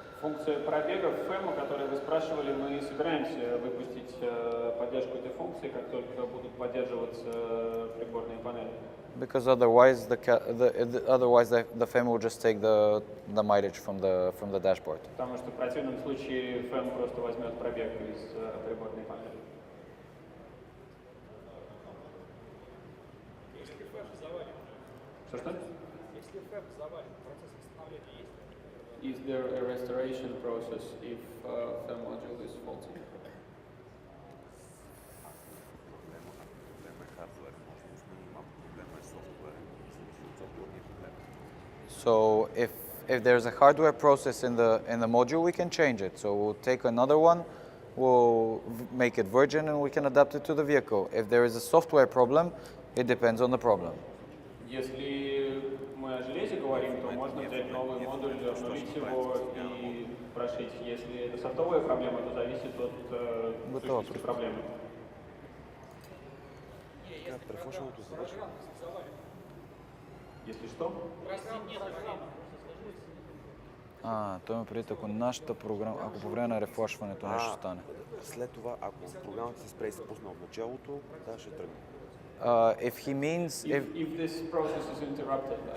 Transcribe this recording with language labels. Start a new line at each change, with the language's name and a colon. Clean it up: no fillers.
Russian: Функция пробега в FEM, о которой вы спрашивали, мы собираемся выпустить поддержку этой функции, как только будут поддерживаться приборные панели.
English: Because otherwise, the FEM will just take the mileage from the dashboard.
Russian: Потому что в противном случае FEM просто возьмет пробег из приборной панели. Если ФЭП завален, Что? если ФЭП завален, процесс восстановления есть?
English: Is there a restoration process if FEM module is faulty?
Bulgarian: Проблема е хардуер, може да сме малко проблема е софтуер, софтуерния проблем.
English: So if there's a hardware process in the module, we can change it. So we'll take another one, we'll make it virgin, and we can adapt it to the vehicle. If there is a software problem, it depends on the problem.
Russian: Если мы о железе говорим, то можно взять новый модуль, обновить его и прошить. Если это софтовая проблема, то зависит от сущности проблемы.
Bulgarian: Така, префлашването завършва.
Russian: Если что?
Bulgarian: Той ме преди, ако нашата програма, ако по време на рефлашването нещо стане. След това, ако програмата се спре и се пусна от началото, да, ще тръгне.
English: If he means If this process is interrupted.